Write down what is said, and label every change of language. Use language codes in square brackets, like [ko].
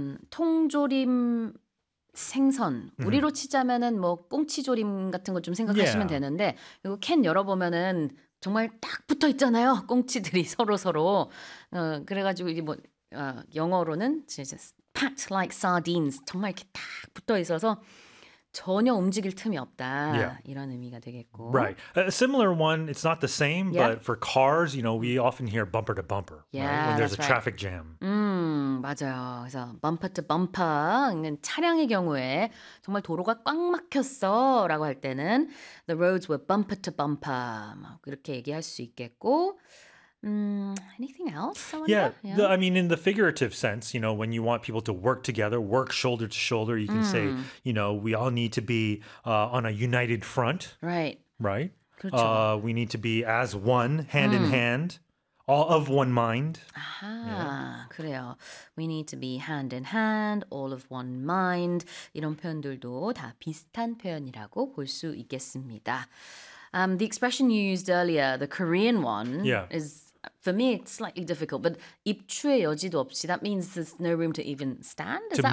[ko] 통조림 생선 우리로 치자면은 뭐 꽁치조림 같은 거 좀 생각하시면 되는데 이거 캔 열어보면은 정말 딱 붙어 있잖아요 꽁치들이 서로 그래가지고 이제 뭐 영어로는 이제 [en] packed like sardines [ko] 정말 이렇게 딱 붙어 있어서 전혀 움직일 틈이 없다 이런 의미가 되겠고 [en] right a similar one it's not the same but for cars you know we often hear bumper to bumper right? when there's a right. traffic jam [ko] 맞아요. 그래서 [en] bumper to bumper, [ko] 차량의 경우에 정말 도로가 꽉 막혔어 라고 할 때는 [en] the roads were bumper to bumper, [ko] 이렇게 얘기할 수 있겠고 [en] anything else? I mean, in the figurative sense, you know, when you want people to work together, work shoulder to shoulder, you can say, you know, we all need to be on a united front. Right. [ko] 그렇죠. [en] We need to be as one, hand in hand. All of one mind. Aha, yeah. [ko] 그래요. [en] We need to be hand in hand, all of one mind. [ko] 이런 표현들도 다 비슷한 표현이라고 볼 수 있겠습니다. [en] The expression you used earlier, the Korean one, is, for me, it's slightly difficult, but [ko] 입추에 여지도 없이, [en] that means there's no room to even stand, is that